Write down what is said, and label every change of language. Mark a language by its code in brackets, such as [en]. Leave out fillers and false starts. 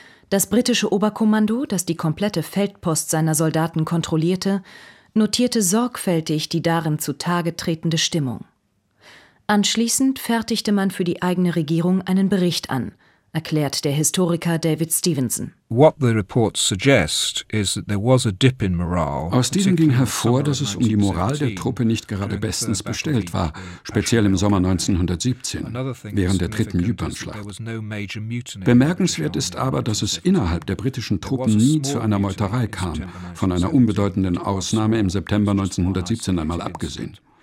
[de] Das britische Oberkommando, das die komplette Feldpost seiner Soldaten kontrollierte, notierte sorgfältig die darin zutage tretende Stimmung. Anschließend fertigte man für die eigene Regierung einen Bericht an, erklärt der Historiker David Stevenson. [en] What the reports suggest is that there was a dip in morale. [de] Aus diesem ging hervor, dass es um die Moral der Truppe nicht gerade bestens bestellt war, speziell im Sommer 1917, während der dritten Jüpernschlacht. Bemerkenswert ist aber, dass es innerhalb der britischen Truppen nie zu einer Meuterei kam, von einer unbedeutenden Ausnahme im September 1917 einmal abgesehen.